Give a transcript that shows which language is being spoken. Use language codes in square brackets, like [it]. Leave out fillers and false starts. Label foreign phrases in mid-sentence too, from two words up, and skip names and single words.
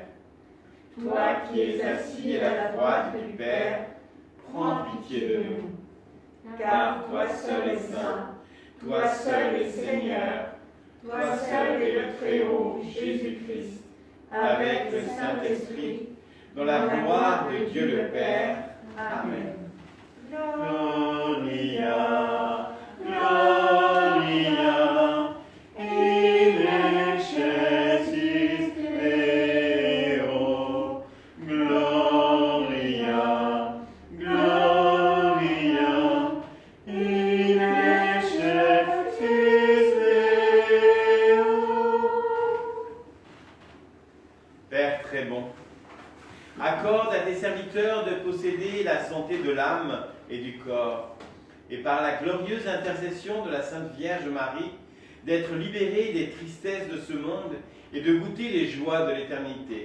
[fr] Toi qui es assis à la droite du Père, prends pitié de nous. Car toi seul est saint, toi seul est Seigneur, toi seul est le Très-Haut, Jésus-Christ, avec le Saint-Esprit, dans la gloire de Dieu le Père. Amen. [la] Gloria, Gloria, in excelsis Deo. Gloria, Gloria, in excelsis Deo. [fr] Père très bon, accorde à tes serviteurs de posséder la santé de l'âme et du corps, et par la glorieuse intercession de la Sainte Vierge Marie, d'être libérés des tristesses de ce monde et de goûter les joies de l'éternité.